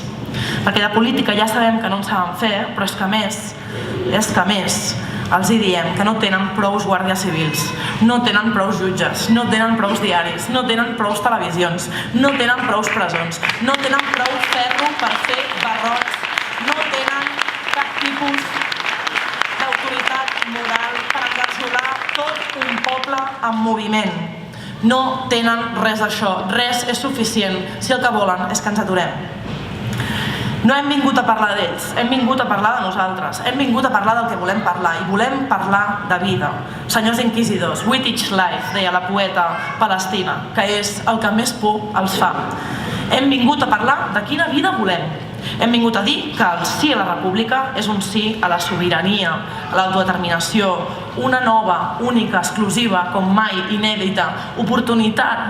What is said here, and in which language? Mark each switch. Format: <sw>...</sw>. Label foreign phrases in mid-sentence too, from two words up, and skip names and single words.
<ca>Perquè de política ja sabem que no en saben fer, però és que a més, els hi diem que no tenen prous guàrdies civils, no tenen prous jutges, no tenen prous diaris, no tenen prous televisions, no tenen prous presons, no tenen prou ferro per fer barrots, no tenen cap tipus d'autoritat moral per engarjolar tot un poble en moviment. No tenen res d'això, res és suficient si el que volen és que ens aturem. No hem vingut a parlar d'ells, hem vingut a parlar de nosaltres, hem vingut a parlar del que volem parlar, i volem parlar de vida. Senyors inquisidors,</ca> <en>with each life,</en> <ca>deia la poeta palestina, que és el que més por els fa. Hem vingut a parlar de quina vida volem. Hem vingut a dir que el sí a la república és un sí a la sobirania, a l'autodeterminació, una nova, única, exclusiva, com mai, inèdita, oportunitat de</ca>